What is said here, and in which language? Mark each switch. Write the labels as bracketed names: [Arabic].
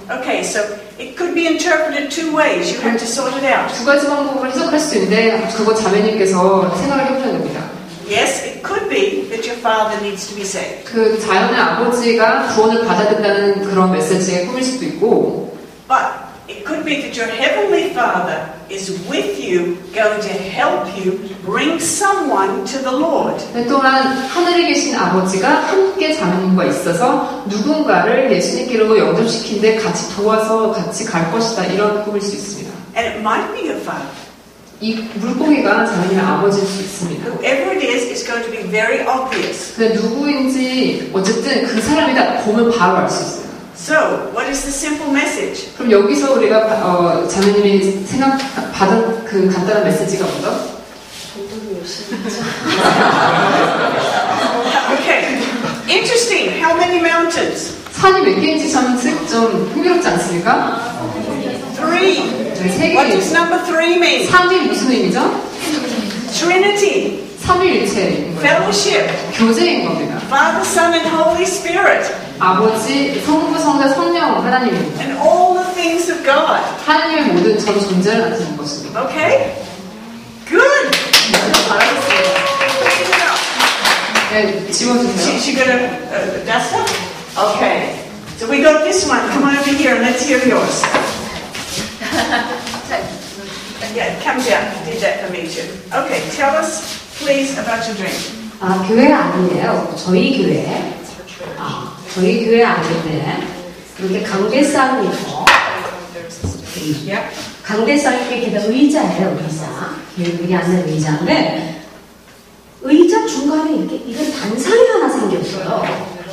[English] Okay, so it could be interpreted two ways. You have to sort it out. [Korean] 두 가지 방법으로 해석할 수 있는데 그거 자매님께서 생각을 해보셔야 됩니다. [English] Yes, it could be that your father needs to be saved. [Korean] 그 자연의 아버지가 구원을 받아야 된다는 그런 메시지의 꿈일 수도 있고, [English] But it could be that your heavenly father is with you, going to help you bring someone to the Lord. [Korean] 또한 하늘에 계신 아버지가 함께 자매님과 있어서 누군가를 예수님께로 영접시키는데 같이 도와서 같이 갈 것이다, 이런 꿈일 수 있습니다. [English] And it might be your father. [Korean] 이 물고기가 자매님의 아버지일 수 있습니다. [English] Whoever it is, it's going to be very obvious. [Korean] 근데 누구인지 어쨌든 그 사람이다 보면 바로 알 수 있어요. [English] So, what is the simple message? [Korean] 그럼 여기서 우리가 자매님이 받은 그 간단한 메시지가 뭐죠? [English] Okay. Interesting. How many mountains? [Korean] 산이 몇 개인지 좀 흥미롭지 않습니까? [English] 3. [Korean] 네, [English] What [Korean] 3개. [English] does number 3 mean? [Korean] 3이 무슨 의미죠? [English] Trinity. [Korean] 삼위일체인 거예요. [English] Fellowship. [Korean] 교제인 겁니다. [English] Father, Son, and Holy Spirit. [Korean] 아버지, 성부, 성자, 성령, 하나님입니다. [English] And all the things of God. [Korean] 하나님의 모든 전 존재를 나타내는 것입니다. [English] Okay? Good. [Korean] 잘하셨어요. 네, 지워주세요. [English] She got a duster? Okay. So we got this one. Come on over here and let's hear yours. Yeah, come down. Did that for me too. Okay, tell us, please, about your dream. [Korean] 아, 교회가 아니에요. 저희 교회. 저희 교회 아닌데, 이렇게 강대상이 있고, [English] Yeah. [Korean] 강대상이 이렇게 의자예요, 의자. 여기 앉는 의자인데, 의자 중간에 이렇게, 이건 단상이 하나 생겼어요.